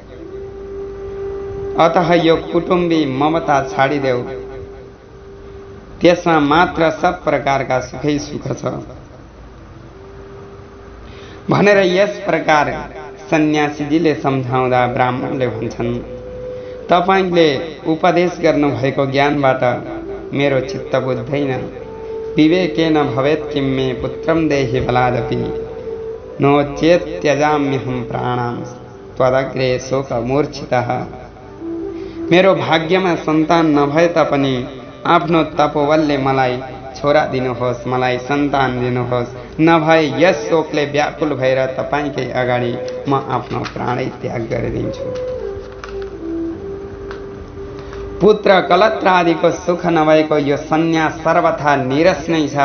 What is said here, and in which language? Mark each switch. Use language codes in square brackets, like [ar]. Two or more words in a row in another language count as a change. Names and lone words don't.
[ne] अतः यो कुटुम्बी ममता छाडिदेऊ, त्यसमा मात्र सब प्रकारका सुखै सुख छ भनेर यस प्रकार सन्यासीजीले सम्झाउँदा ब्राह्मणले भन्छन्, तपाईले उपदेश गर्नुभएको ज्ञानबाट मेरो चित्त बुझ्दैन। [sa] विवेकेन भवेत् किं मे पुत्रं देहि बलादपि नो चेत् त्यजाम्यहं प्राणां त्वदग्रे शोकमूर्छितः। [ne] मेरो भाग्यमा सन्तान नभए तापनि आफ्नो तपोबलले मलाई छोरा दिनुहोस्, मलाई सन्तान दिनुहोस्, नभए यस शोकले व्याकुल भएर तपाईकै अगाडि म आफ्नो प्राणै त्याग गरिदिन्छु। पुत्र कलत्र आदिको सुख नभएको यो सन्यास सर्वथा निरस नै छ।